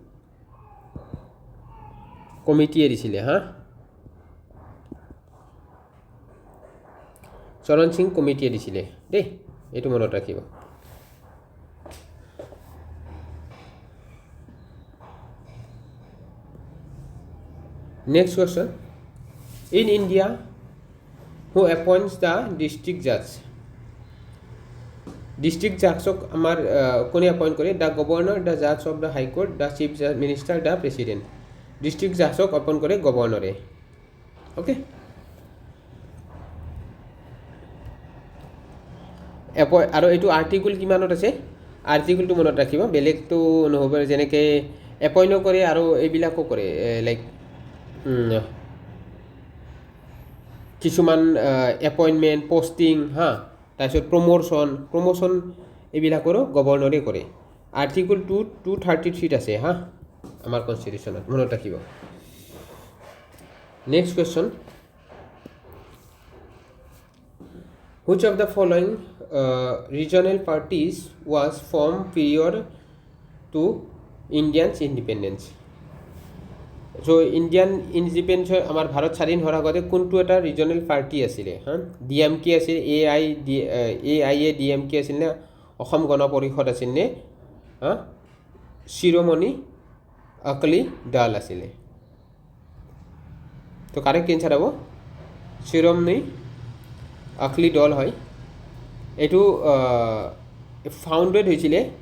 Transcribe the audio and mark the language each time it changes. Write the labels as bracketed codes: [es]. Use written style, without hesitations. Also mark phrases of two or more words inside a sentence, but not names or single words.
[as] কমিটিয়ে দিছিলে হা শৰণ সিং কমিটিয়ে দিছিলে দেই এইটো মনত ৰাখিব [en] next question in India who appoints the district judge [as] আমাৰ কোনে [en] appoint কৰে the governor the judge of the high court the chief minister the president district judge appoint [as] কৰে গভৰ্ণৰে [en] okay [as] আৰু এইটো আৰ্টিকল কিমানত আছে আৰ্টিকলটো মনত ৰাখিব বেলেগটো নহব যেনেকে এপইণ্ট কৰে আৰু এইবিলাকো কৰে লাইক কিছুমান এপইণ্টমেণ্ট পোষ্টিং হা তাৰপিছত প্ৰমোশ্যন এইবিলাকৰো গভৰ্ণৰে কৰে আৰ্টিকল 233 আছে হা আমাৰ কনষ্টিটিউশ্যনত মনত ৰাখিব [en] next question which of the following regional parties was formed prior to Indian's independence so Indian independence [as] আমাৰ ভাৰত স্বাধীন হোৱাৰ আগতে কোনটো এটা [en] regional party [as] আছিলে হা DMK আছিল AIA DMK আছিল নে অসম গণ পৰিষদ আছিল নে হা শিৰোমণি আকালি দল আছিলে তো [en] correct answer [as] হ'ব শিৰোমণি আকালি দল হয় এইটো ফাউণ্ডেড হৈছিলে